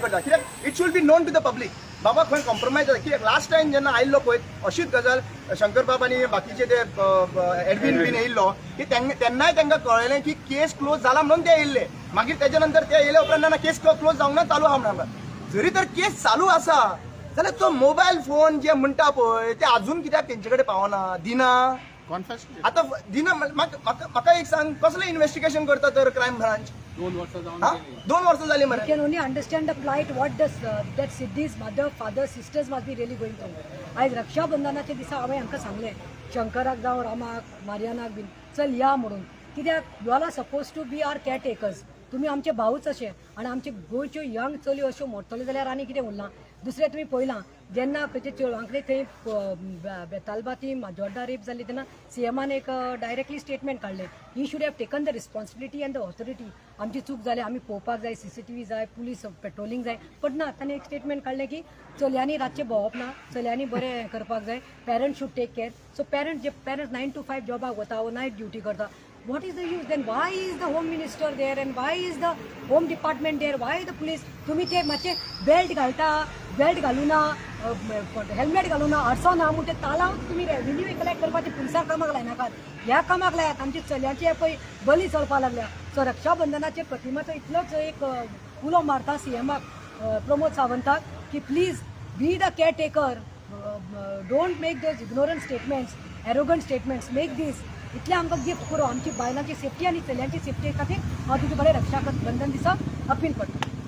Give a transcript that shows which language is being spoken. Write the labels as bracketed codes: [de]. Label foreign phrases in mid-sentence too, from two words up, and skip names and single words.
[kok] करता कित्याक [en] it should be known to the public [kok] बाबा खंय कॉम्प्रोमायज जाता कित्याक लास्ट टायम जेन्ना आयल्लो पळय अशीच गजाल शंकर बाब आनी बाकीचे ते एडमिन बीन येयल्लो की तेन्नाय तांकां कळयलें की [en] case close [kok] जाला म्हणून ते येयल्ले मागीर तेच्या नंतर ते येयले उपरांत [en] case close [kok] जावंक ना चालू आहा म्हणून जरी तर केस चालू आसा जाल्यार तो [en] mobile phone [kok] जे म्हणटा पळय ते अजून कित्याक तेंचे कडेन पावना दिना कॉन्फेस आता दिना म्हाका एक सांग कसलें इन्व्हेस्टिगेशन करता तर क्रायम ब्रांच 2 वर्सां जावन हा गेली. 2 वर्सां जाली [en] We [kok] मरे [en] can only understand the plight what does that Siddhi's mother, father, sisters must be really going through. [kok] आज रक्षाबंधनाच्या दिसा हांवें हांकां सांगलें शंकराक जावं रामाक मारियानाक बीन चल या म्हणून कित्याक [en] you all are suppose to be our care takers [kok] तुमी आमचे भाऊच अशे आनी आमचे गोंयच्यो यंग चलयो अश्यो मोडटल्यो जाल्यार आनी कितें उरलां दुसरें तुमी पळयलां जेन्ना खंयच्या चेडवांकडे थंय बेतालबाती माजोड्डा रेप जाली तेन्ना सीएमान एक डायरेक्टली स्टेटमेंट काडलें ही [en] should have taken the responsibility and the authority [kok] आमची चूक जाली आमी पळोवपाक जाय CCTV जाय [en] police patrolling [kok] जाय पण ना ताणें एक स्टेटमेंट काडलें की चलयांनी रातचें भोंवप ना चलयांनी बरें हें करपाक जाय [en] parents should take care so parents [kok] 9 to 5 जॉबाक वता वो [en] night duty [kok] करता [en] what is the use then why is the home minister there and why is the home department there why the police [kok] तुम्ही ते मातशे बेल्ट घालूना हेल्मेट घालूना आरसो ना म्हणून ते तालाव तुम्ही [en] revenue collect [kok] करपाचे पुलिसां कामाक लायनाकात ह्या कामाक लायात आमची चलयांचे पळय बली चलपा लागल्या सो रक्षाबंधनाचे प्रतिमाचो इतलोच एक उलो मारता सीएमाक प्रमोद सावंताक की [en] please be the care taker don't make those ignorant statements arrogant statements make this [kok] इतले आमकां गिफ्ट करूं आमची बायलांची सेफ्टी आनी चलयांची सेफ्टी खातीर हांव तुजे कडेन रक्षाबंधन दिसा अपील करता